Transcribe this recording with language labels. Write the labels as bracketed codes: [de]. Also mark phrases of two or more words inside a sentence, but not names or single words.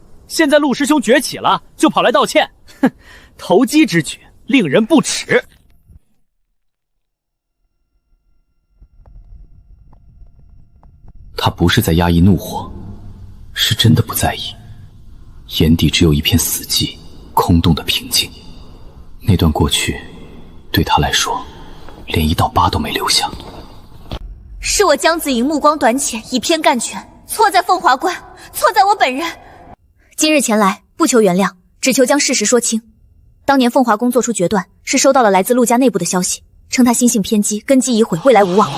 [zh] 現在陸師兄崛起了，就跑來道歉，哼，投機之舉，令人不齒。他不是在壓抑怒火，是真的不在意，眼底只有一片死寂，空洞的平靜。那段过去，對他來說，連一道疤都沒留下。是我江子瑩目光短淺，以偏概全，錯在鳳華關，錯在我本人。今日前來，不求原諒，只求將事實說清。當年鳳華宮做出決斷，是收到了來自陸家內部的消息，稱他心性偏激，根基已毀，未來無望。